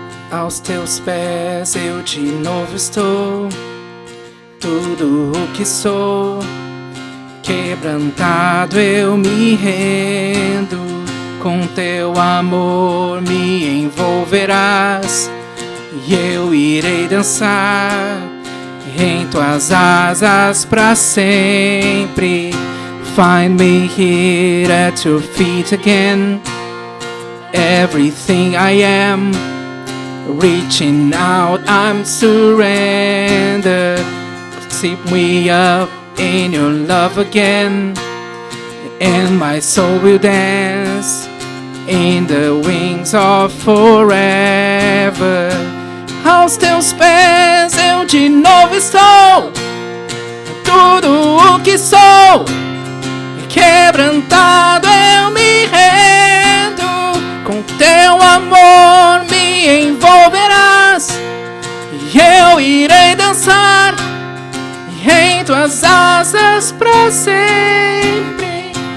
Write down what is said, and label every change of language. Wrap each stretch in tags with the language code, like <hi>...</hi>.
<pt>Aos Teus pés eu de novo estou, tudo o que sou, quebrantado eu me rendo, com Teu amor me envolverás, e eu irei dançar em Tuas asas para sempre.</pt> <en>Find me here at Your feet again, everything I am, reaching out, I'm surrendered. Keep me up in Your love again, and my soul will dance in the wings of forever.</en> <pt>Aos Teus pés eu de novo estou, tudo o que sou, quebrantado eu me rendo, com Teu amor me envolverás, e eu irei dançar em Tuas asas para sempre.</pt>